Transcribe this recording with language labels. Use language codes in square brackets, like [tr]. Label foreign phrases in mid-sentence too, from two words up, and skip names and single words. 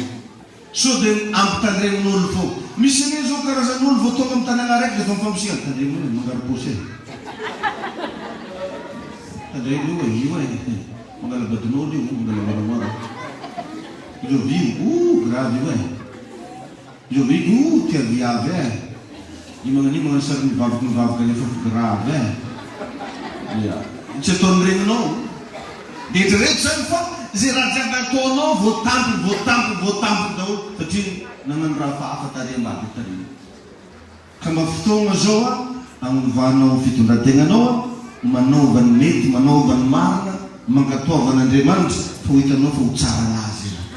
[mg] So dia ampitandremon'olo fô. Misy ane zao karazan'olo vao tonga amin'ny tanàna raiky dia fa mifampisigna. Tandremo e, mangaro-posy e. Tandremo io e. Mangala badin'olo io, mangala maramara. Io vino, grave io e. Jovigo, que viave. E mga sar mivavaka nefa grave. Tsy ataon'ireny anao. Dia rehetra zany fa zay raha jiaby ataonao voatampy daholo satria nanano raha hafa tary ambady tary. Ka mba fotoana zao agnovanao fitondrantenanao manaova ny mety, manaova ny marina, mankatoava an'Andriamanitra fa ho hitanao fa ho tsara lazy.